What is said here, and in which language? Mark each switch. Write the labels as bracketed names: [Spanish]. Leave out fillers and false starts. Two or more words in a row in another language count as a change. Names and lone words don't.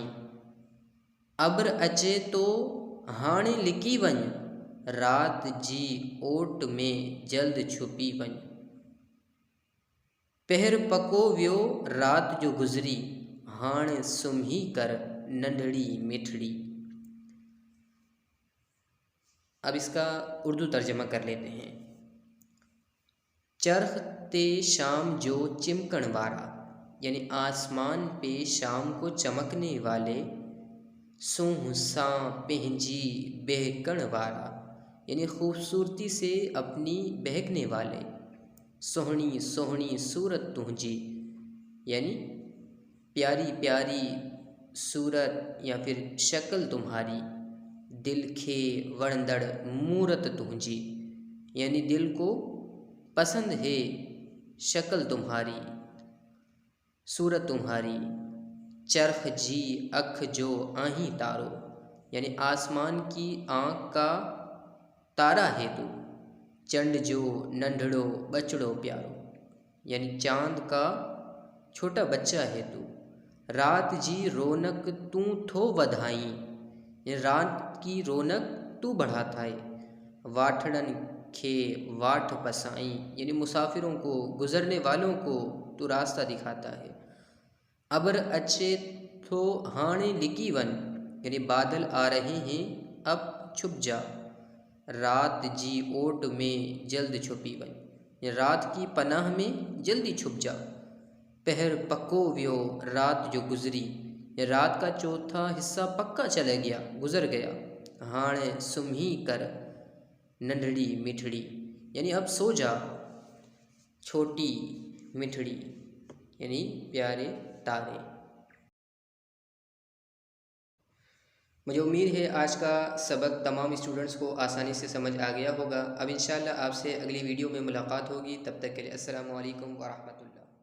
[Sindhi] अब्र अचे तो हाणे लिकी वञ, रात जी ओट में जल्द छुपी वञ। पहर पको वियो रात जो गुज़री, हाणे सुम्ही कर नंढड़ी मिठड़ी। [Urdu] اب اس کا اردو ترجمہ کر لیتے ہیں. [Sindhi] चरख ते शाम जो चिमकण वारा [Urdu] یعنی آسمان پہ شام کو چمکنے والے, [Sindhi] सूंह सां पंहिंजी बहकण वारा [Urdu] یعنی خوبصورتی سے اپنی بہکنے والے, [Sindhi] सोहनी सोहनी सूरत तुंहिंजी [Urdu] یعنی پیاری پیاری صورت یا پھر شکل تمہاری. [Sindhi] दिल खे वणंदड़ मूरत तुंहिंजी [Urdu] یعنی دل کو پسند ہے شکل تمہاری، صورت تمہاری. [Sindhi] चरख जी अख जो आहीं तारो [Urdu] یعنی آسمان کی آنکھ کا تارا ہے تو. [Sindhi] चंड जो नंढड़ो बचड़ो प्यारो [Urdu] یعنی چاند کا چھوٹا بچہ ہے تو. [Sindhi] रात जी रौनक तू थो वधाई [Urdu] یعنی رات کی رونق تو بڑھاتا ہے. [Sindhi] वाठड़न खे वाठ पसाई [Urdu] یعنی مسافروں کو گزرنے والوں کو تو راستہ دکھاتا ہے. [Sindhi] अब्र अचे तो हाणे लिकी वन [Urdu] یعنی بادل آ رہے ہیں اب چھپ جا. [Sindhi] रात जी ओट में जल्द छुपी वन [Urdu] یعنی رات کی پناہ میں جلدی چھپ جا. [Sindhi] पहर पक्को व्यो रात जो गुज़री [Urdu] یا رات کا چوتھا حصہ پکا چلا گیا گزر گیا. [Sindhi] हाणे सुम्ही कर नंढड़ी मिठड़ी [Urdu] یعنی اب سو جا چھوٹی مٹھڑی یعنی پیارے تارے. مجھے امید ہے آج کا سبق تمام اسٹوڈنٹس کو آسانی سے سمجھ آ گیا ہوگا. اب ان شاء اللہ آپ سے اگلی ویڈیو میں ملاقات ہوگی. تب تک کے لیے [Arabic] السلام علیکم و رحمۃ اللہ.